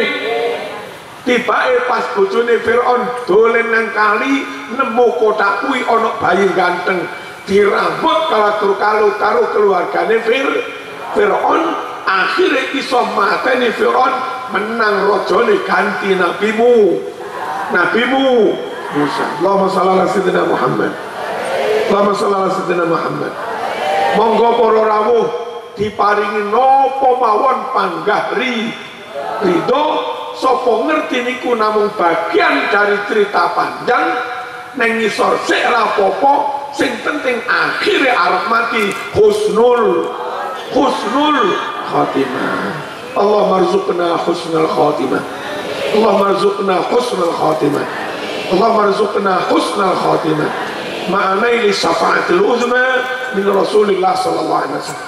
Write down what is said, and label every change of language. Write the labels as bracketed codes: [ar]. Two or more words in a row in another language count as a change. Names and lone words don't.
[jv] Tibake pas bojone Firaun dolen nang kali nemu kotak kuwi ana bayi ganteng dirambut karo keluargane Firaun. Akhirnya iso mateni Firaun, menang rajane ganti nabimu Musa. [ar] اللهم صل على سيدنا محمد. اللهم صل على سيدنا محمد. [jv] Monggo para rawuh diparingi napa mawon panggah ridho. Sopo ngerti niku namung [id] bagian dari cerita panjang [jv] neng ngisor sik ra apa-apa, sing penting akhirnya arep mati [ar] حسن الخاتمة. الله ارزقنا حسن الخاتمة. الله ارزقنا حسن الخاتمة. الله ارزقنا حسن الخاتمة. معنا لي شفاعة العظمى من رسول الله صلى الله عليه وسلم.